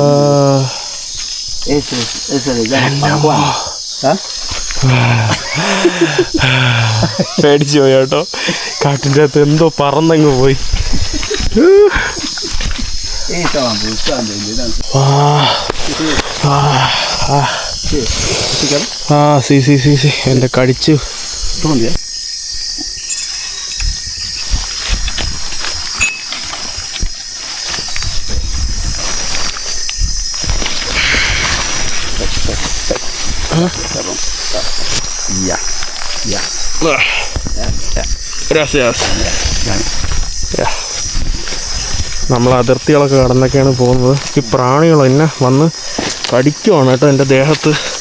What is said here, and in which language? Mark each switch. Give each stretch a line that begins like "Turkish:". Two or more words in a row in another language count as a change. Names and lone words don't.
Spanish: Ese le llaman Pajuan.
Malayalam: പേടിച്ചു പോയി കേട്ടോ. കാട്ടിൻ്റെ അകത്ത് എന്തോ പറന്നങ്ങ് പോയി.
Spanish: Estaban buscando. Sí.
Malayalam: എൻ്റെ കടിച്ചു.
Spanish: ¿Dónde? Ya. Gracias.
Malayalam: നമ്മൾ അതിർത്തികളൊക്കെ കടന്നൊക്കെയാണ് പോകുന്നത്. ഈ പ്രാണികൾ എന്നെ വന്ന് കടിക്കുവാണ് കേട്ടോ എൻ്റെ ദേഹത്ത്.